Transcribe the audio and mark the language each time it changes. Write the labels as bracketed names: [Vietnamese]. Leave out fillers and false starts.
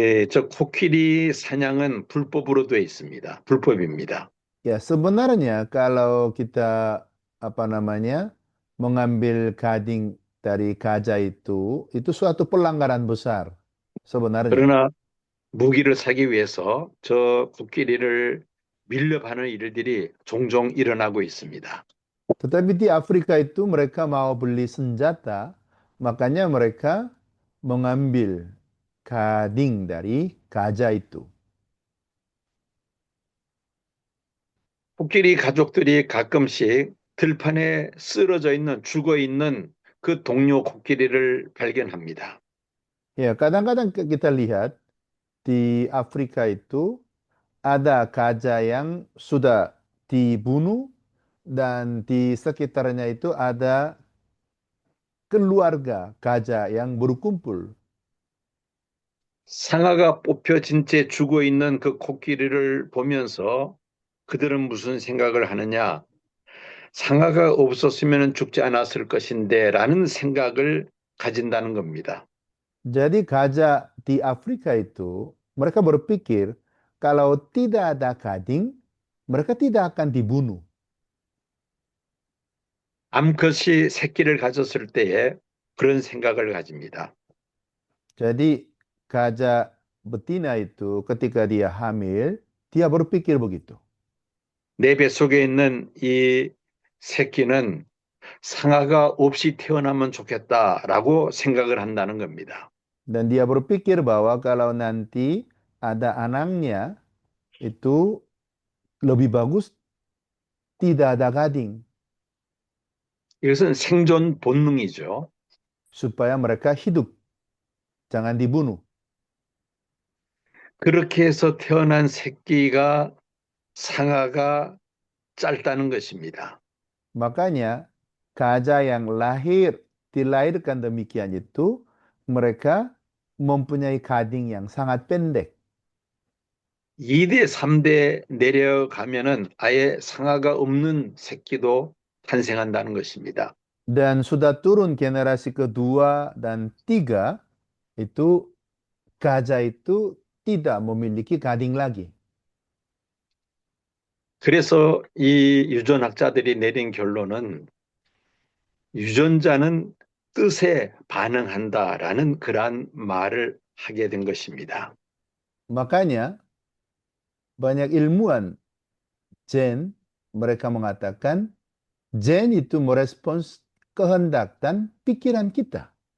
[Korean] 저 코끼리 사냥은 불법으로 돼 있습니다. 불법입니다. [Indonesian] Ya, sebenarnya kalau kita mengambil gading dari gajah itu suatu pelanggaran besar sebenarnya. [Korean] 그러나 무기를 사기 위해서 저 코끼리를 밀려파는 일들이 종종 일어나고 있습니다. [Indonesian] Tetapi di Afrika itu mereka mau beli senjata, makanya mereka mengambil gading dari gajah itu. [Korean] 코끼리 가족들이 가끔씩 들판에 쓰러져 있는, 죽어 있는 그 동료 코끼리를 발견합니다. [Indonesian] Ya, kadang-kadang kita lihat di Afrika itu ada gajah yang sudah dibunuh dan di sekitarnya itu ada keluarga gajah yang berkumpul. [Korean] 상아가 뽑혀진 채 죽어 있는 그 코끼리를 보면서 그들은 무슨 생각을 하느냐? 상아가 없었으면 죽지 않았을 것인데 라는 생각을 가진다는 겁니다. [Indonesian] Jadi gajah di Afrika itu mereka berpikir kalau tidak ada gading, mereka tidak akan dibunuh. [Korean] 암컷이 새끼를 가졌을 때에 그런 생각을 가집니다. [Indonesian] Jadi gajah betina itu ketika dia hamil, dia berpikir begitu. [Korean] 내 뱃속에 있는 이 새끼는 상아가 없이 태어나면 좋겠다라고 생각을 한다는 겁니다. [Indonesian] Dan dia berpikir bahwa kalau nanti ada anaknya, itu lebih bagus tidak ada gading. [Korean] 이것은 생존 본능이죠. [Indonesian] Supaya mereka hidup. Jangan dibunuh. [Korean] 그렇게 해서 태어난 새끼가 상아가 짧다는 것입니다. [Indonesian] Makanya gajah yang dilahirkan demikian itu, mereka mempunyai gading yang sangat pendek. [Korean] 2대, 3대 내려가면은 아예 상아가 없는 새끼도 탄생한다는 것입니다. [Indonesian] Dan sudah turun generasi kedua dan tiga, itu gajah itu tidak memiliki gading lagi. [Korean] 그래서 이 유전학자들이 내린 결론은 유전자는 뜻에 반응한다라는 그러한 말을 하게 된 것입니다. [Indonesian] Makanya banyak ilmuwan gen mereka mengatakan gen itu merespons kehendak dan pikiran kita.